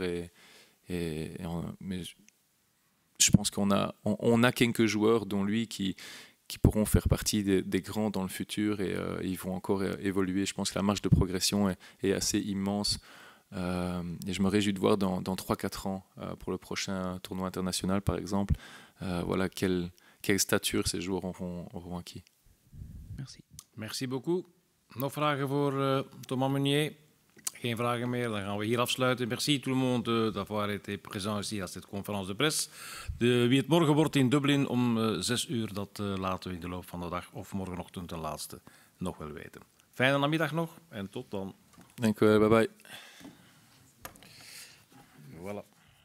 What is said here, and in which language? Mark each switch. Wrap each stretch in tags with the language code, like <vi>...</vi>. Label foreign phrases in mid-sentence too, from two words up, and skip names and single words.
<fr>Mais je pense qu'on a quelques joueurs, dont lui, qui pourront faire partie des grands dans le futur et ils vont encore évoluer. Je pense que la marge de progression est assez immense. Et je me réjouis de voir dans 3-4 ans, pour le prochain tournoi international par exemple, quelle stature ces joueurs auront acquis. Merci. Merci beaucoup.</fr> <nl>Nog vragen voor Thomas Meunier? Geen vragen meer, dan gaan we hier afsluiten.</nl> <fr>Merci tout le monde d'avoir été présent ici à cette conférence de presse.</fr> <nl>Wie het morgen wordt in Dublin om 6 uur, dat laten we in de loop van de dag of morgenochtend ten laatste nog wel weten. Fijne namiddag nog en tot dan. Dank u wel,</nl> <en>bye bye.</en> <fr>Voilà.</fr>